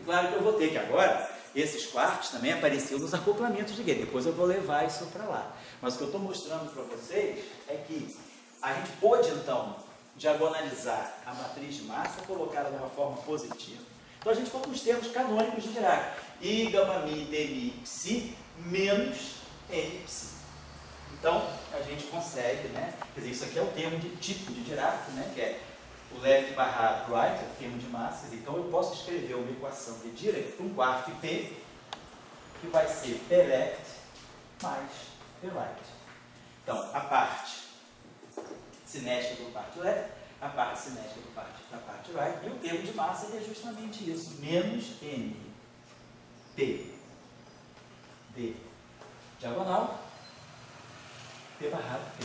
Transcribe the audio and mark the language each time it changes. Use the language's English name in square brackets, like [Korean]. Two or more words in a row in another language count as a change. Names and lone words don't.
[Portuguese] Claro que eu vou ter que agora, esses quartos também apareceram nos acoplamentos de gate, depois eu vou levar isso para lá. Mas o que eu estou mostrando para vocês é que a gente pôde, então, diagonalizar a matriz de massa, colocá-la de uma forma positiva. Então, a gente ficou com os termos canônicos de Dirac. I, gama, mi, d, mi, psi, menos n, psi. Então, a gente consegue, né? Quer dizer, isso aqui é o termo de tipo de Dirac, né? Que é o left barra right, é o termo de massa. Então, eu posso escrever uma equação de Dirac para um quarto P, que vai ser P left mais P right. Então, a parte cinética do parte left, a parte cinética da parte right, e o termo de massa é justamente isso, menos n, p, d, diagonal, p barrado p.